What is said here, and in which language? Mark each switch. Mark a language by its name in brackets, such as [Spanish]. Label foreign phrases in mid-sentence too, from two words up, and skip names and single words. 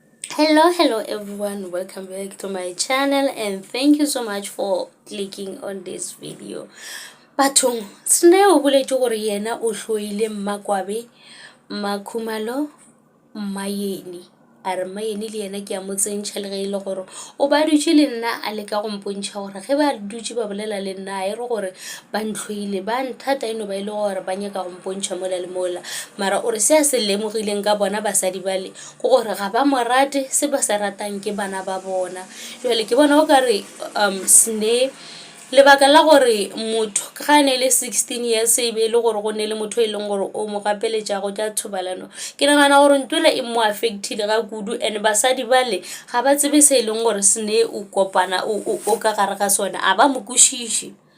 [English] Hello everyone, welcome back to my channel and thank you so much for clicking on this video. [Northern Sotho] Bathong, sne o boletse gore yena o hloile Mmakwabe, Makhumalo, Mmayeni. A re Mmayeni le yena ke a mo tsentšha le ge e le gore o ba dutše le nna a leka go mpontšha gore ge ba dutše ba bolela le nna a e re gore ba ntlhoile ba nthata eno ba ile gore ba nyaka go mpontšha mola le mola mara o re se a se lemogileng ka bona basadi bale go gore ga ba morate se ba se ratang ke bana ba bona jwale ke bona o ka re Sne lebaka la gore motho ga ne le 16 years e be le gore go ne le motho e leng gore o mo gapeletša go tša thobalano ke nagana gore ntwela e mo affectile ga kudu and basadi bale ga ba tsebe se e leng gore Sne o kopana o ka gare ga sona a ba mo kwešiše